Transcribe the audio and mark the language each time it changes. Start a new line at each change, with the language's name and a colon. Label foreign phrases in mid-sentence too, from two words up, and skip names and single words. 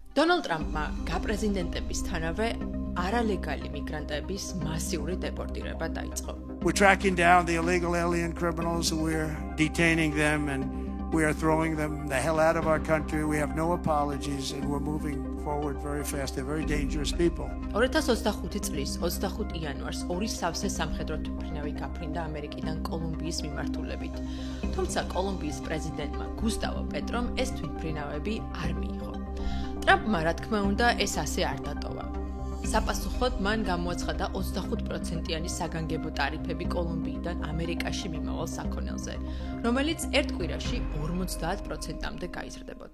Georgian: დონალდ ტრამპმა გაპრეზიდენტებისთანავე არალეგალი მიგრანტების მასიური დეპორტირება დაიწყო.
English: We're tracking down the illegal alien criminals, we're detaining them and we are throwing them the hell out of our country. We have no apologies and we're moving forward very fast. They're very dangerous people.
Georgian: 2025 წლის 25 იანვარს ორი სავსე სამხედრო თვითმფრინავი გაფრინდა ამერიკიდან კოლუმბიის მიმართულებით. თუმცა კოლუმბიის პრეზიდენტმა გუსტავო პეტრომ ეს თვითმფრინავები არ მიიღო. ტრამპმა რა თქმა უნდა ეს ასე არ დატოვა. საპასუხოდ მან გამოაცხადა 25%-იანი საგანგებო ტარიფები კოლუმბიიდან ამერიკაში მიმავალ საქონელზე, რომელიც ერთ კვირაში 50%-მდე გაიზრდებოდა.